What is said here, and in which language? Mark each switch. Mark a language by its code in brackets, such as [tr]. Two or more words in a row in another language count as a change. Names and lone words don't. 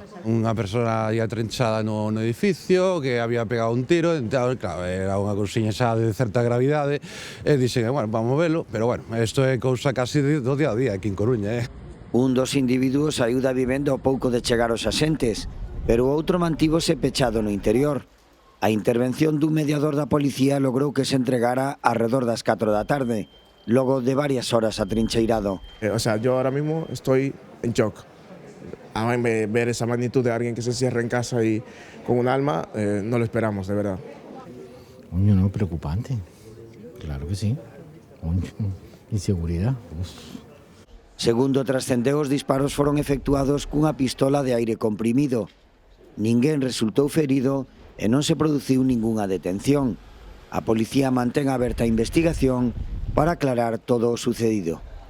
[gl] Unha persona ya trinchada no edificio que había pegado un tiro, entón, claro, era unha cousiña xa de certa gravidade e dixen, bueno, vamos velo, pero bueno, isto é cousa casi do día a día aquí en Coruña. Un dos individuos saiu da vivenda ao pouco de chegar os axentes, pero o outro mantívose pechado no interior. A intervención dun mediador da policía logrou que se entregara arredor das 4 da tarde, logo de varias horas atrincheirado. [es] O sea, yo ahora mismo estoy en shock. A ver esa magnitud de alguien que se cierra en casa y con un alma, no lo esperamos, de verdad. Coño, no, preocupante. Claro que sí. Coño, inseguridad. [gl] Segundo trascendeu, os disparos foron efectuados cunha pistola de aire comprimido. Ninguén resultou ferido e non se produciu ningunha detención. A policía mantén aberta a investigación para aclarar todo o sucedido.